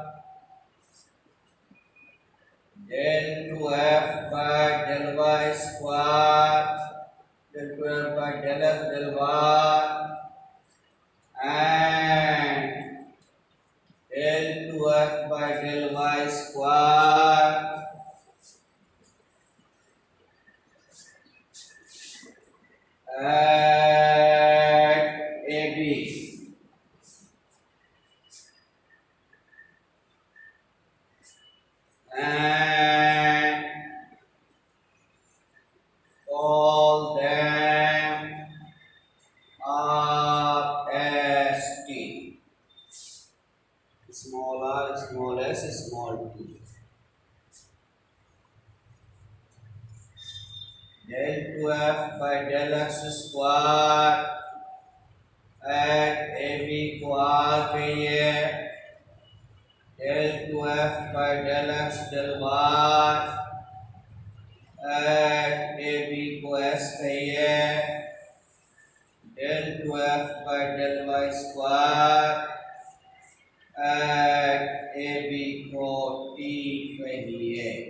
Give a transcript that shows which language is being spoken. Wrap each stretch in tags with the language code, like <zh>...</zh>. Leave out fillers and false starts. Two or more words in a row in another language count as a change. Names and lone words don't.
<en>del 2f by del y square, del 2f by del x del y, and del 2f by del y square at AB। And all them are ST, small r, small s, small t। Del 2f by del x square at AB</en> <hi>को r कहिए,</hi> <en>del 2f by del x del y at AB</en> <hi>को s कहिए,</hi> <en>del 2f by del y square at AB</en> <hi>को t कहिए।</hi>